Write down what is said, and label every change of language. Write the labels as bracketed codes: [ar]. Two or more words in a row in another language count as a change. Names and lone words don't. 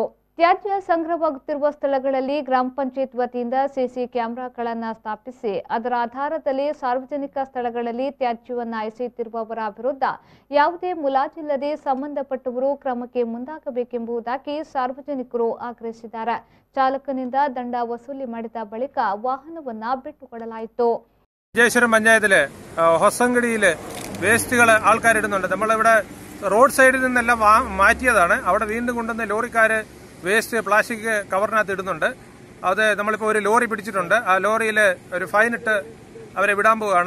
[kn] ತ್ಯಾಜ್ಯ ಸಂಗ್ರಹವಾಗುತ್ತಿರುವ ಸ್ಥಳಗಳಲ್ಲಿ ಗ್ರಾಮ ಪಂಚಾಯತ್ ವತಿಯಿಂದ [en] CC cameragalannu [kn] ಸ್ಥಾಪಿಸಿ ಅದರ ಆಧಾರದಲ್ಲಿ ಸಾರ್ವಜನಿಕ ಸ್ಥಳಗಳಲ್ಲಿ ತ್ಯಾಜ್ಯವನ್ನು ಎಸೆಯುತ್ತಿರುವವರ ವಿರುದ್ಧ ಯಾವುದೇ ಮುಲಾಜಿಲ್ಲದೆ ಸಂಬಂಧಪಟ್ಟವರು ಕ್ರಮಕ್ಕೆ ಮುಂದಾಗಬೇಕೆಂಬುದಾಗಿ ಸಾರ್ವಜನಿಕರು ಆಗ್ರಹಿಸಿದ್ದಾರೆ. ಚಾಲಕನಿಂದ ದಂಡ ವಸೂಲಿ ಮಾಡಿದ ಬಳಿಕ ವಾಹನವನ್ನು ಬಿಟ್ಟುಕೊಡಲಾಯಿತು. [ml] മഞ്ചേശ്വരം പഞ്ചായത്തിലെ ഹൊസങ്കടിയിലെ വേസ്റ്റുകൾ ആൾക്കാരിടുന്നുണ്ട്. നമ്മളിവിടെ [en] road sideil [ml] നിന്നെല്ലാം മാറ്റിയതാണ്. അവിടെ വീണ്ടും കൊണ്ടുവന്ന ലോറിക്കാര് [en] waste plastic coverinakath [ml] ഇടുന്നുണ്ട്. അത് നമ്മളിപ്പോൾ ഒരു ലോറി പിടിച്ചിട്ടുണ്ട്. ആ ലോറിയിൽ ഒരു ഫൈൻ ഇട്ട് അവരെ വിടാൻ പോവുകയാണ്.